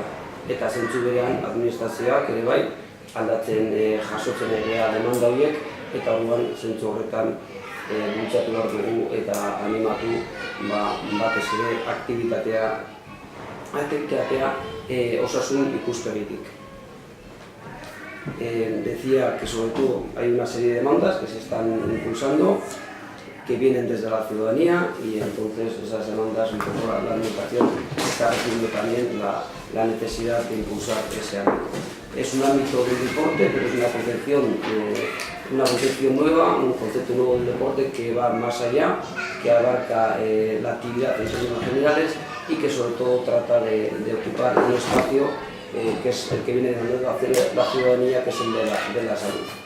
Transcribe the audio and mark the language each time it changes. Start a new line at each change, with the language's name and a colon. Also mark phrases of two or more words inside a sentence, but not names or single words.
Basque: Eta zentzu berean administrazioak ere bai aldatzen jasotzen egia demanda horiek, eta orduan zentzu horretan bultzatu behar dugu eta animatu batez ere aktibitatea osasun ikuspegitik.
Spanish: Decía que sobre todo hay una serie de demandas que se están impulsando, que vienen desde la ciudadanía, y entonces esas demandas, un poco la administración está recibiendo también la necesidad de impulsar ese ámbito. Es un ámbito del deporte, pero es una concepción nueva, un concepto nuevo del deporte que va más allá, que abarca la actividad en términos generales y que sobre todo trata de ocupar un espacio que es el que viene de la ciudadanía, que es el de la salud.